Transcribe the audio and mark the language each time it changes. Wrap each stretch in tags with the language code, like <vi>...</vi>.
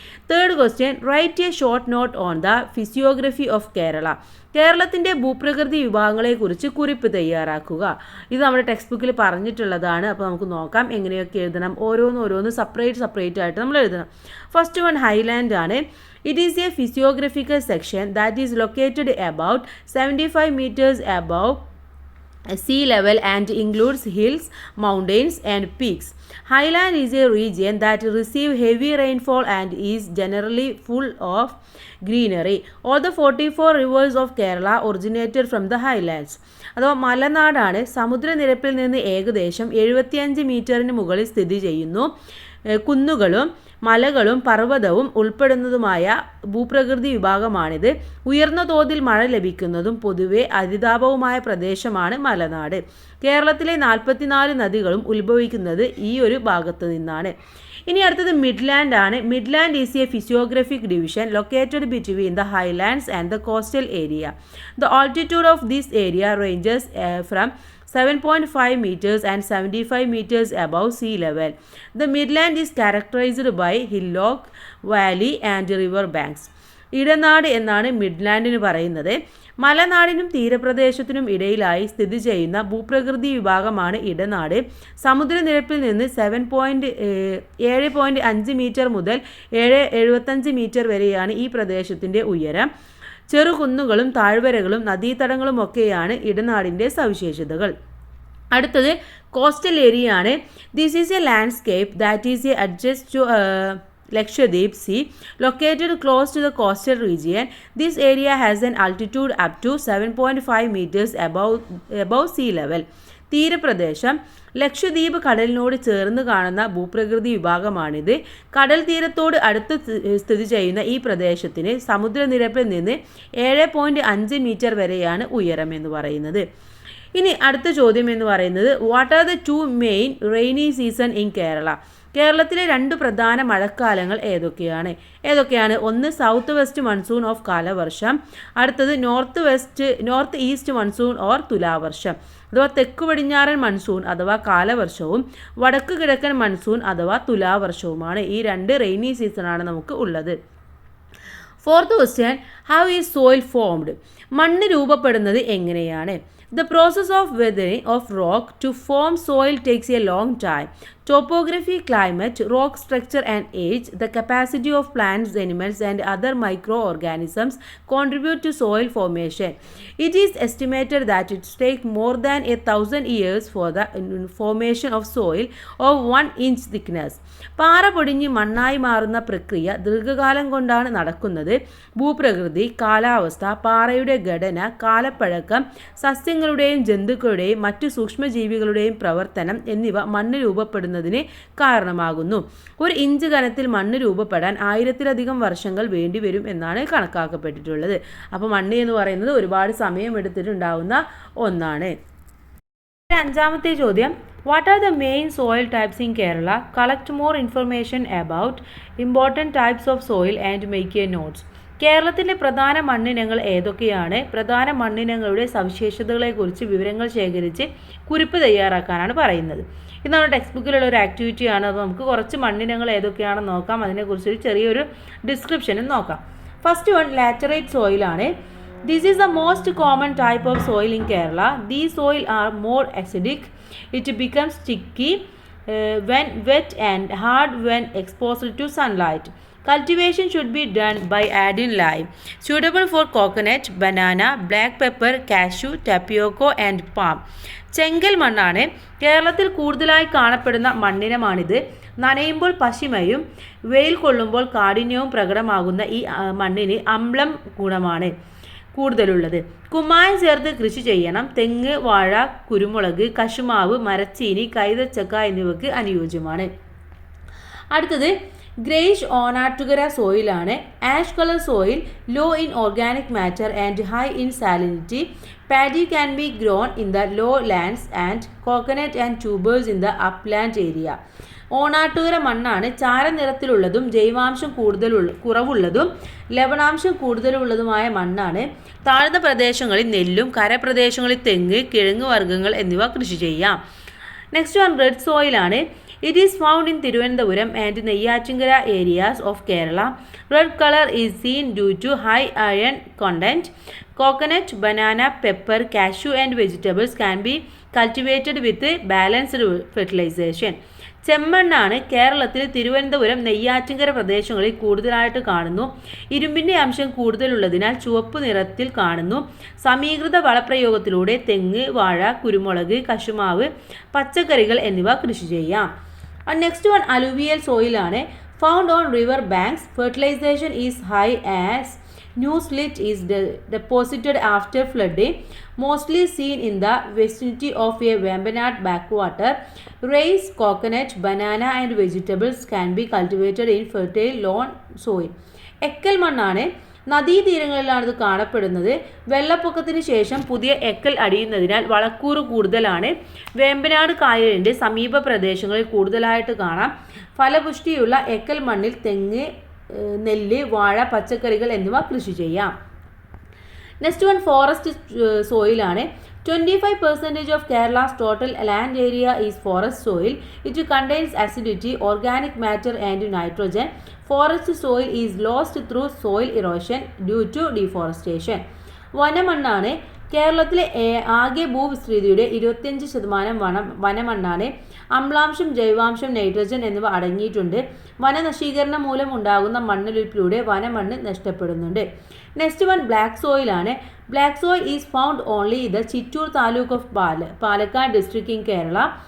<en>Third question, write a short note on the physiography of Kerala.</en> <ml>കേരളത്തിൻ്റെ ഭൂപ്രകൃതി വിഭാഗങ്ങളെക്കുറിച്ച് കുറിപ്പ് തയ്യാറാക്കുക. ഇത് നമ്മുടെ ടെക്സ്റ്റ് ബുക്കിൽ പറഞ്ഞിട്ടുള്ളതാണ്. അപ്പോൾ നമുക്ക് നോക്കാം എങ്ങനെയൊക്കെ എഴുതണം. ഓരോന്ന് സെപ്പറേറ്റ് ആയിട്ട് നമ്മൾ എഴുതണം.</ml> <en>First one highland ആണ്. It is a physiographical section that is located about 75 meters above sea level and includes hills, mountains and peaks. Highland is a region that receives heavy rainfall and is generally full of greenery. All the 44 rivers of Kerala originated from the highlands.</en> <ml>അഥവാ മലനാടാണ്. സമുദ്രനിരപ്പിൽ നിന്ന് ഏകദേശം 75 മീറ്ററിന് മുകളിൽ സ്ഥിതി ചെയ്യുന്നു. കുന്നുകളും മലകളും പർവ്വതവും ഉൾപ്പെടുന്നതുമായ ഭൂപ്രകൃതി വിഭാഗമാണിത്. ഉയർന്ന തോതിൽ മഴ ലഭിക്കുന്നതും പൊതുവെ ഹരിതാപവുമായ പ്രദേശമാണ് മലനാട്. കേരളത്തിലെ 44 നദികളും ഉത്ഭവിക്കുന്നത് ഈ ഒരു ഭാഗത്ത് നിന്നാണ്. ഇനി അടുത്തത് മിഡ്ലാൻഡ് ആണ്.</ml> <en>Midland is a physiographic division located between the highlands and the coastal area. The altitude of this area ranges from 7.5 meters and 75 meters above sea level. The midland is characterized by hillock, valley and river banks.</en> <ml>ഇടനാട് എന്നാണ് മിഡ്ലാൻഡിന് പറയുന്നത്. മലനാടിനും തീരപ്രദേശത്തിനും ഇടയിലായി സ്ഥിതി ചെയ്യുന്ന ഭൂപ്രകൃതി വിഭാഗമാണ് ഇടനാട്. സമുദ്രനിരപ്പിൽ നിന്ന് 7.5 metre മുതൽ 7.75 മീറ്റർ വരെയാണ് ഈ പ്രദേശത്തിൻ്റെ ഉയരം. ചെറുകുന്നുകളും താഴ്വരകളും നദീതടങ്ങളും ഒക്കെയാണ് ഇടനാടിൻ്റെ സവിശേഷതകൾ. അടുത്തത് കോസ്റ്റൽ ഏരിയ ആണ്.</ml> <en>This is a landscape that is a adjust to Lakshadweep Sea, located close to the coastal region. This area has an altitude up to 7.5 meters above sea level.</en> <ml>തീരപ്രദേശം Lakshadweep കടലിനോട് ചേർന്ന് കാണുന്ന ഭൂപ്രകൃതി വിഭാഗമാണിത്. കടൽ തീരത്തോട് അടുത്ത് സ്ഥിതി ചെയ്യുന്ന ഈ പ്രദേശത്തിന് സമുദ്രനിരപ്പിൽ നിന്ന് 7.5 മീറ്റർ വരെയാണ് ഉയരം എന്ന് പറയുന്നത്. ഇനി അടുത്ത ചോദ്യം എന്ന് പറയുന്നത്,</ml> <en>What are the 2 main rainy season in Kerala?</en> <ml>കേരളത്തിലെ 2 പ്രധാന മഴക്കാലങ്ങൾ ഏതൊക്കെയാണ്? ഒന്ന് സൗത്ത് വെസ്റ്റ് മൺസൂൺ ഓഫ് കാലവർഷം, അടുത്തത് നോർത്ത് ഈസ്റ്റ് മൺസൂൺ ഓർ തുലാവർഷം അഥവാ തെക്ക് പടിഞ്ഞാറൻ മൺസൂൺ അഥവാ കാലവർഷവും വടക്ക് കിഴക്കൻ മൺസൂൺ അഥവാ തുലാവർഷവുമാണ്. ഈ 2 റെയിനി സീസണാണ് നമുക്ക് ഉള്ളത്.</ml> <en>Fourth question, how is soil formed?</en> <ml>മണ്ണ് രൂപപ്പെടുന്നത് എങ്ങനെയാണ്?</ml> <en>The process of weathering of rock to form soil takes a long time. Topography, climate, rock structure and age, the capacity of plants, animals and other microorganisms contribute to soil formation. It is estimated that it takes more than 1,000 years for the formation of soil of 1 inch thickness.</en> <ml>പാറ പൊടിഞ്ഞ് മണ്ണായി മാറുന്ന പ്രക്രിയ ദീർഘകാലം കൊണ്ടാണ് നടക്കുന്നത്. ഭൂപ്രകൃതി, കാലാവസ്ഥ, പാറയുടെ ഘടന, കാലപ്പഴക്കം, സസ്യങ്ങളുടെയും ജന്തുക്കളുടെയും മറ്റു സൂക്ഷ്മജീവികളുടെയും പ്രവർത്തനം എന്നിവ മണ്ണ് രൂപപ്പെടുന്നതിന് കാരണമാകുന്നു. 1 ഇഞ്ച് കനത്തിൽ മണ്ണ് രൂപപ്പെടാൻ 1000-ലധികം വർഷങ്ങൾ വേണ്ടിവരും എന്നാണ് കണക്കാക്കപ്പെട്ടിട്ടുള്ളത്. അപ്പോൾ മണ്ണ് എന്ന് പറയുന്നത് ഒരുപാട് സമയം എടുത്തിട്ടുണ്ടാവുന്ന ഒന്നാണ്. അഞ്ചാമത്തെ ചോദ്യം,</ml> <en>What are the main soil types in Kerala? Collect more information about important types of soil and make a notes.</en> <ml>കേരളത്തിലെ പ്രധാന മണ്ണിനങ്ങൾ ഏതൊക്കെയാണ്? പ്രധാന മണ്ണിനങ്ങളുടെ സവിശേഷതകളെക്കുറിച്ച് വിവരങ്ങൾ ശേഖരിച്ച് കുറിപ്പ് തയ്യാറാക്കാനാണ് പറയുന്നത്. ഇത് നമ്മുടെ ടെക്സ്റ്റ് ബുക്കിലുള്ള ഒരു ആക്ടിവിറ്റിയാണ്. അപ്പോൾ നമുക്ക് കുറച്ച് മണ്ണിനങ്ങൾ ഏതൊക്കെയാണെന്ന് നോക്കാം. അതിനെക്കുറിച്ചൊരു ചെറിയൊരു ഡിസ്ക്രിപ്ഷനും നോക്കാം.</ml> <en>First one laterite സോയിലാണ്. This is the most common type of soil in Kerala. These soil are more acidic. It becomes sticky when wet and hard when exposed to sunlight. Cultivation should be done by adding lime. Suitable for coconut, banana, black pepper, cashew, tapioca and palm.</en> <ml>ചെങ്കൽ മണ്ണാണ്. കേരളത്തിൽ കൂടുതലായി കാണപ്പെടുന്ന മണ്ണിനമാണിത്. നനയുമ്പോൾ പശിമയും വെയിൽ കൊള്ളുമ്പോൾ കാഠിന്യവും പ്രകടമാകുന്ന ഈ മണ്ണിന് അമ്ലം ഗുണമാണ് കൂടുതലുള്ളത്. കുമ്മായം ചേർത്ത് കൃഷി ചെയ്യണം. തെങ്ങ്, വാഴ, കുരുമുളക്, കശുമാവ്, മരച്ചീനി, കൈതച്ചക്ക എന്നിവയ്ക്ക് അനുയോജ്യമാണ്. അടുത്തത് greyish Onattukara സോയിലാണ്.</ml> <en>Ash colour soil, low in organic matter and high in salinity. Paddy can be grown in the low lands and coconut and tubers in the upland area.</en> <ml>Onattukara മണ്ണാണ്. ചാരനിറത്തിലുള്ളതും ജൈവാംശം കുറവുള്ളതും ലവണാംശം കൂടുതലുള്ളതുമായ മണ്ണാണ്. താഴ്ന്ന പ്രദേശങ്ങളിൽ നെല്ലും കരപ്രദേശങ്ങളിൽ തെങ്ങ്, കിഴങ്ങ് വർഗ്ഗങ്ങൾ എന്നിവ കൃഷി ചെയ്യാം.</ml> <en>Next one red സോയിലാണ്. It is found in Thiruvananthapuram and Neyyathinkara areas of Kerala. Red color is seen due to high iron content. Coconut, banana, pepper, cashew and vegetables can be cultivated with balanced fertilization.</en> <ml>ചെമ്മണ്ണാണ്. കേരളത്തിൽ തിരുവനന്തപുരം, നെയ്യാറ്റിൻകര പ്രദേശങ്ങളിൽ കൂടുതലായിട്ട് കാണുന്നു. ഇരുമ്പിൻ്റെ അംശം കൂടുതലുള്ളതിനാൽ ചുവപ്പ് നിറത്തിൽ കാണുന്നു. സമീകൃത വളപ്രയോഗത്തിലൂടെ തെങ്ങ്, വാഴ, കുരുമുളക്, കശുമാവ്, പച്ചക്കറികൾ എന്നിവ കൃഷി ചെയ്യാം.</ml> <en>Next one alluvial സോയിലാണ്. Found on river banks. Fertilization is high as new slit is deposited after flooding, mostly seen in the vicinity of a Vembanad backwater. Rice, coconut, banana and vegetables can be cultivated in fertile lawn soil.</en> <ml>എക്കൽ മണ്ണാണ്. നദീതീരങ്ങളിലാണ് ഇത് കാണപ്പെടുന്നത്. വെള്ളപ്പൊക്കത്തിന് ശേഷം പുതിയ എക്കൽ അടിയുന്നതിനാൽ വളക്കൂറ് കൂടുതലാണ്. വേമ്പനാട് കായലിൻ്റെ സമീപ പ്രദേശങ്ങളിൽ കൂടുതലായിട്ട് കാണാം. ഫലപുഷ്ടിയുള്ള എക്കൽ മണ്ണിൽ തെങ്ങ്, നെല്ല്, വാഴ, പച്ചക്കറികൾ എന്നിവ കൃഷി ചെയ്യാം.</ml> <en>Next one forest സോയിലാണ്. 25% of Kerala's total land area is forest soil. It contains acidity, organic matter and nitrogen. Forest soil is lost through soil erosion due to deforestation.</en> <ml>വനമണ്ണാണ്. കേരളത്തിലെ ആകെ ഭൂവിസ്തൃതിയുടെ 25% വനമണ്ണാണ്. അമ്ലാംശം, ജൈവാംശം, നൈട്രജൻ എന്നിവ അടങ്ങിയിട്ടുണ്ട്. വനനശീകരണം മൂലം ഉണ്ടാകുന്ന മണ്ണൊലിപ്പിലൂടെ വനമണ്ണ് നഷ്ടപ്പെടുന്നുണ്ട്.</ml> <en>Next one black സോയിലാണ്. Black soil is found only in the Chittur taluk of Palakkad district in Kerala.</en>